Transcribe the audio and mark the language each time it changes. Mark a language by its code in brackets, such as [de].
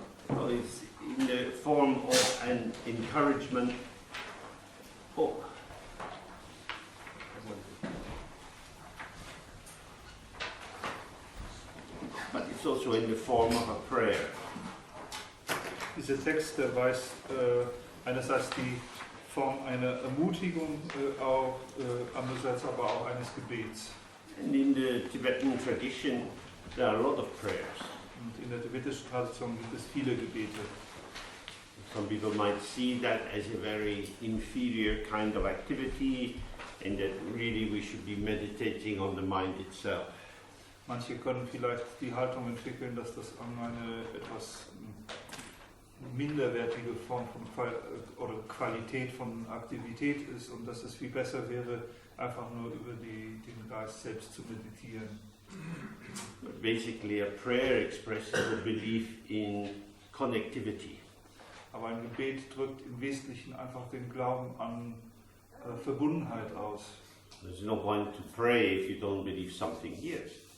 [en] It's in the form of an encouragement. Oh. But it's also in the form of a prayer. [de] Dieser Text, der weist einerseits die Form einer Ermutigung auf, andererseits aber auch eines Gebets. [en] And in the Tibetan tradition, there are a lot of prayers. [de] Und in der tibetischen Tradition gibt es viele Gebete. [en] Some people might see that as a very inferior kind of activity, and that really we should be meditating on the mind itself. [de] Manche können vielleicht die Haltung entwickeln, dass das eine etwas minderwertige Form von oder Qualität von Aktivität ist und dass es viel besser wäre, einfach nur über den Geist selbst zu meditieren. [en] But basically, a prayer expresses a belief in connectivity. [de] Aber ein Gebet drückt im Wesentlichen einfach den Glauben an Verbundenheit aus. [en] There's no point to pray if you don't believe something hears.